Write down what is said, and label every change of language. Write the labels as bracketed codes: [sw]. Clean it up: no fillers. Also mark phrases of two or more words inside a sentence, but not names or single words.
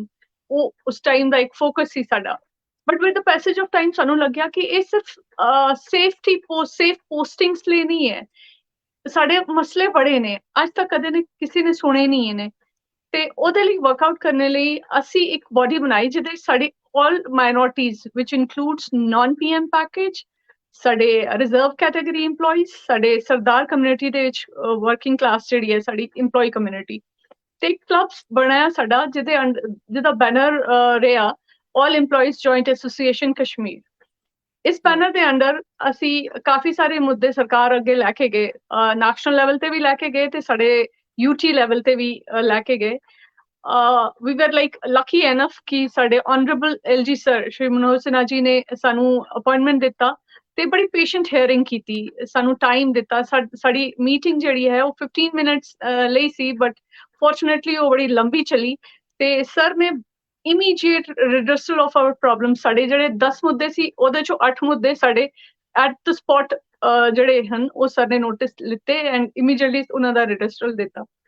[pa] ਉਹ ਉਸ ਟਾਈਮ ਦਾ ਇੱਕ ਫੋਕਸ ਸੀ ਸਾਡਾ। [en] but with the passage of time [pa] ਸਾਨੂੰ ਲੱਗਿਆ ਕਿ ਇਹ ਸਿਰਫ [en] safe postings [pa] ਲਈ ਨਹੀਂ ਹੈ। ਸਾਡੇ ਮਸਲੇ ਬੜੇ ਨੇ, ਅੱਜ ਤੱਕ ਕਦੇ ਕਿਸੇ ਨੇ ਸੁਣੇ ਨਹੀਂ ਨੇ। ਤੇ ਉਹਦੇ ਲਈ ਵਰਕਆਊਟ ਕਰਨ ਲਈ ਅਸੀਂ ਇੱਕ ਬੋਡੀ ਬਣਾਈ ਜਿਹਦੇ ਵਿੱਚ ਸਾਡੀ [en] all minorities which includes non-PM package, [pa] ਸਾਡੇ [en] reserve category employees, [pa] ਸਾਡੇ ਸਰਦਾਰ ਕਮਿਊਨਿਟੀ ਦੇ ਵਿੱਚ [en] working class [pa] ਜਿਹੜੀ ਹੈ ਸਾਡੀ [en] employee community, [pa] ਤੇ ਇੱਕ ਕਲੱਬ ਬਣਾਇਆ ਸਾਡਾ ਜਿਹਦਾ ਬੈਨਰ ਰਿਹਾ All EMPLOYEES Joint Association ਕਸ਼ਮੀਰ। ਇਸ ਬੈਨਰ ਦੇ ਅੰਡਰ ਅਸੀਂ ਕਾਫੀ ਸਾਰੇ ਮੁੱਦੇ ਸਰਕਾਰ ਅੱਗੇ ਲੈ ਕੇ ਗਏ, [en] national level [pa] ਤੇ ਵੀ ਲੈ ਕੇ ਗਏ ਤੇ ਸਾਡੇ [en] UT level [pa] ਤੇ ਵੀ ਲੈ ਕੇ ਗਏ। [en] we were like lucky enough [pa] ਕਿ ਸਾਡੇ [en] honorable LG sir [pa] ਸ਼੍ਰੀ ਮਨੋਜ ਸਿਨਹਾ ਜੀ ਨੇ ਸਾਨੂੰ ਅਪਾਇੰਟਮੈਂਟ ਦਿੱਤਾ ਤੇ ਬੜੀ [en] patient hearing [pa] ਕੀਤੀ, ਸਾਨੂੰ ਟਾਈਮ ਦਿੱਤਾ। ਸਾਡੀ ਮੀਟਿੰਗ ਜਿਹੜੀ ਹੈ ਉਹ 15 ਮਿੰਟਸ ਲਈ ਸੀ, [en] but fortunately [pa] ਉਹ ਬੜੀ ਲੰਬੀ ਚਲੀ ਤੇ ਸਰ ਨੇ [en] immediate redressal of our problem, [pa] ਸਾਡੇ ਜਿਹੜੇ 10 ਮੁੱਦੇ ਸੀ ਉਹਦੇ ਚੋਂ 8 ਮੁੱਦੇ ਸਾਡੇ [en] at the spot [pa] ਜਿਹੜੇ ਹਨ ਉਹ ਸਰ ਨੇ ਨੋਟਿਸ ਲਿੱਤੇ [en] and immediately [pa] ਉਹਨਾਂ ਦਾ ਰਿਡਰਸਲ ਦਿੱਤਾ।